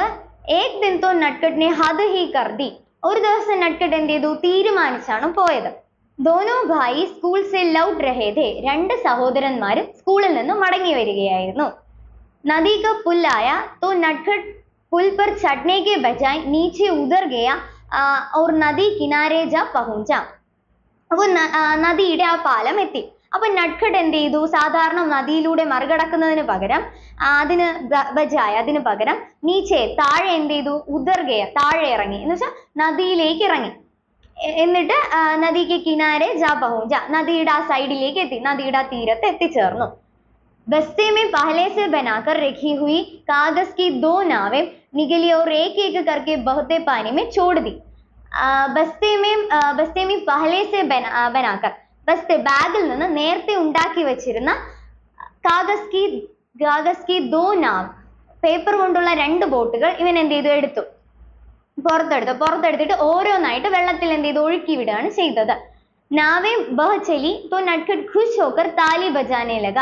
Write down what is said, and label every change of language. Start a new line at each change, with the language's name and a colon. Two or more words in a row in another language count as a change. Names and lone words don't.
Hindi: एक दिन तो नटखट ने हद ही कर दी.
Malayalam: ഒരു ദിവസം നട്ഖട്ട് എന്ത് ചെയ്തു, തീരുമാനിച്ചാണ് പോയത്.
Hindi: दोनों भाई स्कूल से लौट रहे थे.
Malayalam: രണ്ട് സഹോദരന്മാരും സ്കൂളിൽ നിന്ന് മടങ്ങി വരികയായിരുന്നു.
Hindi: नदी का पुल आया तो नटखट पुल पर ചढ़ने के बजाय नीचे उतर गया और नदी किनारे जा पहुंचा.
Malayalam: അപ്പൊ നദിയുടെ ആ പാലം എത്തി. അപ്പൊ നട്ഖട്ട് എന്ത് ചെയ്തു, സാധാരണ നദിയിലൂടെ മറികടക്കുന്നതിന് പകരം അതിന് പകരം നീച്ചെ, താഴെ എന്ത് ചെയ്തു, ഉദർഗയ, താഴെ ഇറങ്ങി, എന്ന് വെച്ചാൽ നദിയിലേക്ക് ഇറങ്ങി. എന്നിട്ട് നദിക്ക്
Hindi: किनारे जा पहुंचा,
Malayalam: നദിയുടെ ആ സൈഡിലേക്ക് എത്തി, നദിയുടെ ആ തീരത്ത് എത്തിച്ചേർന്നു.
Hindi: बस्ते में पहले से बनाकर रखी हुई कागज की 2 नावें निकली और एक करके बहते पानी में छोड़ दी. बस्ते में पहले से बनाकर, बस्ते
Malayalam: ബാഗിൽ നിന്ന് നേരത്തെ ഉണ്ടാക്കി വെച്ചിരുന്ന
Hindi: कागज की 2 नाव,
Malayalam: പേപ്പർ കൊണ്ടുള്ള 2 ബോട്ടുകൾ ഇവൻ എന്ത് ചെയ്തു, പുറത്തെടുത്തിട്ട് ഓരോന്നായിട്ട് വെള്ളത്തിൽ എന്ത് ചെയ്തു, ഒഴുക്കി വിടുകയാണ് ചെയ്തത്.
Hindi: नावें बह चलीं तो नटखट खुश होकर ताली बजाने लगा.